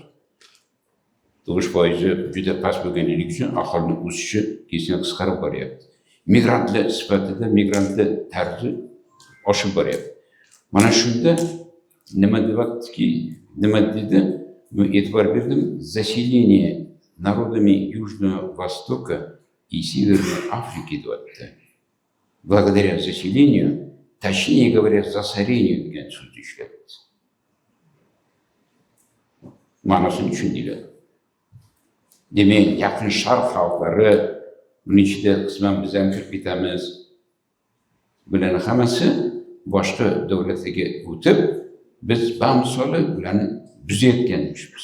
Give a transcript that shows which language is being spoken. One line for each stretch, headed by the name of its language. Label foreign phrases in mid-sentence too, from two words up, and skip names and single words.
Uzbek: Tug'ish foizi juda past bo'lganligi uchun aholining o'sishi keskin qisqarib boryapti. Migrantlar sifatida migrantlar tarzi oshib boryapti. Mana shunda nima dedi? Men e'tibor berdim.
Russian: Заселение народами Южного Востока и Северной Африки deyapti. Благодаря заселению, точнее говоря, засорению
Uzbek: degan so'zni ishlatdi. Ma'nosini tushundinglar. Demak, Yaqin Sharq xalqlari, buning ichida qisman biz ham kirib ketamiz. Bularning hammasi boshqa davlatlarga o'tib, biz bamisoli ularni buzayotganmishmiz.